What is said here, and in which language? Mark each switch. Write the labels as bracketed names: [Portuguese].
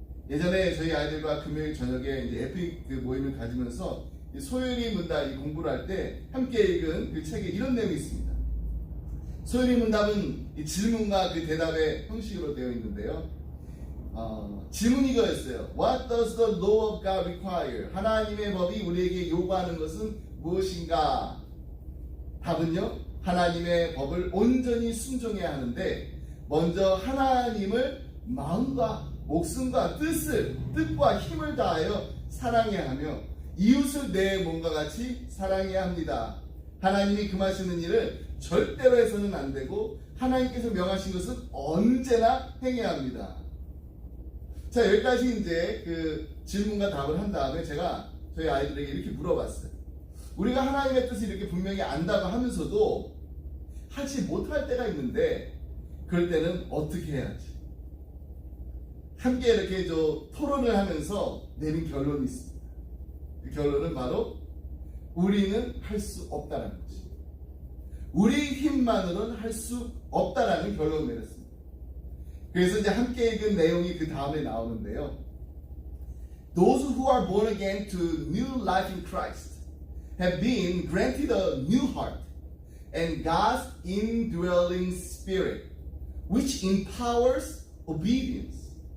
[Korean] 예전에 저희 아이들과 금요일 저녁에 이제 에픽 그 모임을 가지면서 소요리 문답 공부를 할 때 함께 읽은 그 책에 이런 내용이 있습니다. 소요리 문답은 이 질문과 그 대답의 형식으로 되어 있는데요. 질문이 이거였어요. [English] What does the law of God require? [Korean] 하나님의 법이 우리에게 요구하는 것은 무엇인가? 답은요, 하나님의 법을 온전히 순종해야 하는데 먼저 하나님을 마음과 목숨과 뜻과 힘을 다하여 사랑해야 하며 이웃을 내 몸과 같이 사랑해야 합니다. 하나님이 금하시는 일을 절대로 해서는 안 되고 하나님께서 명하신 것은 언제나 행해야 합니다. 자, 여기까지 이제 그 질문과 답을 한 다음에 제가 저희 아이들에게 이렇게 물어봤어요. 우리가 하나님의 뜻을 이렇게 분명히 안다고 하면서도 하지 못할 때가 있는데 그럴 때는 어떻게 해야지? 함께 이렇게 토론을 하면서 내린 결론이 있습니다. 그 결론은 바로 우리는 할 수 없다는 거지. 우리 힘만으로는 할 수 없다라는 결론을 내렸습니다. 그래서 이제 함께 읽은 내용이 그 다음에 나오는데요. [English] Those who are born again to new life in Christ have been granted a new heart and God's indwelling spirit, which empowers obedience.